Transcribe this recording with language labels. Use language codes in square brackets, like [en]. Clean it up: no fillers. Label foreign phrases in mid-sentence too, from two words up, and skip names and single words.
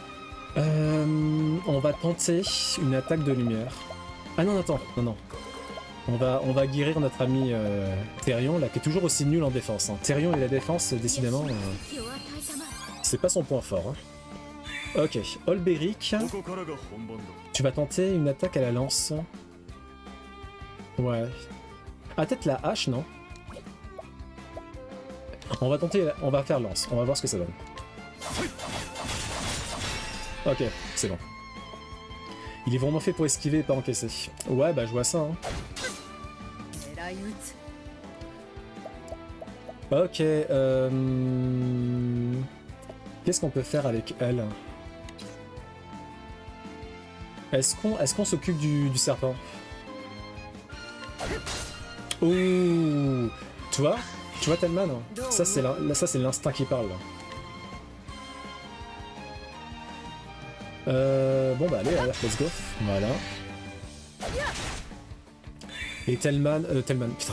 [fr] On va tenter une attaque de lumière. Ah non, attends, non. On va guérir notre ami Therion, là, qui est toujours aussi nul en défense. Hein. Therion et la défense, décidément, c'est pas son point fort. Hein. Ok, Olberic, [ja] ここからが本番だ。 [fr] tu vas tenter une attaque à la lance. Ouais. Ah, peut-être la hache, non? On va tenter, on va faire lance, on va voir ce que ça donne. Ok, c'est bon. Il est vraiment fait pour esquiver et pas encaisser. Ouais, bah je vois ça. Hein. [ja] 狙い撃つ [fr] Ok, qu'est-ce qu'on peut faire avec elle? Est-ce qu'on s'occupe du serpent? Ouh, tu vois Telman, ça c'est l'instinct qui parle. Bon bah allez, [en] let's go. [fr] Voilà. Et Telman, putain.